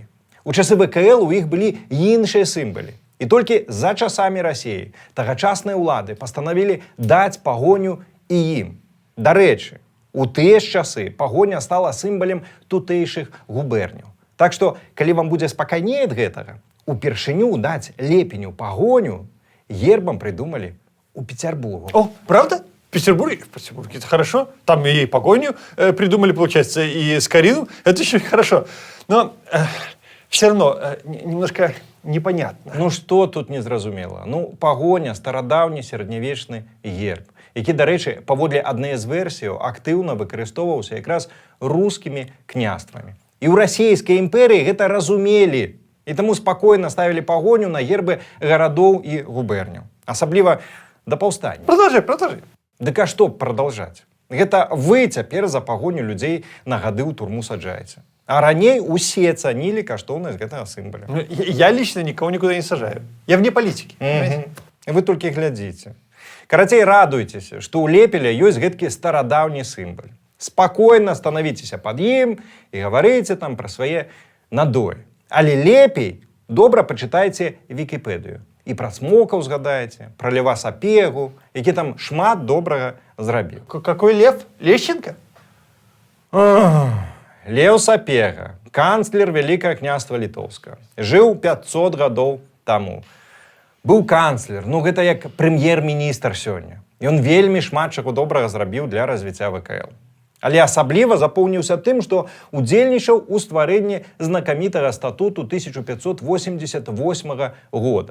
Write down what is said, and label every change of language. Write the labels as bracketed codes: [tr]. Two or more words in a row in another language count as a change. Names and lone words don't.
[be] У часы ВКЛ у іх былі іншыя сімвалы. І толькі за часамі Расіі тагачасныя ўлады пастанавілі даць пагоню і ім. Дарэчы, у тыя ж часы пагоня стала сімвалем тутэйшых губерняў. Так што, калі вам будзе спакайней ад гэтага, упершыню даць Лепеню пагоню гербом придумали у Петербурга. [ru] О, правда? В Петербурге? В Петербурге это хорошо. Там и погоню придумали, получается, и Скорину. Это еще хорошо. Но все равно немножко непонятно. [be] Что тут незразумела? Пагоня, старадаўні сярэднявечны герб, які, дарэчы, паводле адной з версіяў актыўна выкарыстоўваўся якраз рускімі княствамі. І ў расійскай імперыі гэта разумелі. І таму спакойна ставілі пагоню на гербы гарадоў і губерняў. Асабліва да паўстання. [ru] Продолжай. [be] Дык а што прадаўжаць? Гэта вы цяпер за пагоню людзей на гады ў турму саджаеце. А раней усе цанілі каштоўнасць гэтага сімваля. [ru] Я лично никого никуда не сажаю. Я вне политики. [be] Вы толькі глядзіце. Карацей, радуйцеся, што ў Лепеля ёсць гэткі старадаўні сімвал. Спакойна станавіцеся пад ім і гаварыце там пра свае надоі. Але лепей добра пачытайце Вікіпедыю. І пра цмока ўзгадаеце, пра Лева Сапегу, які там шмат добрага зрабіў. [ru] Какой Лев? Лещенко? [be] Леў Сапега, канцлер Вялікага княства Літоўскага. Жыў 500 гадоў таму. Быў канцлер, гэта як прэм'ер-міністр сёння. Ён вельмі шмат чаго добрага зрабіў для развіцця ВКЛ. Але асабліва запомніўся тым, што удзельнічаў у стварэнні знакамітага статуту 1588 года.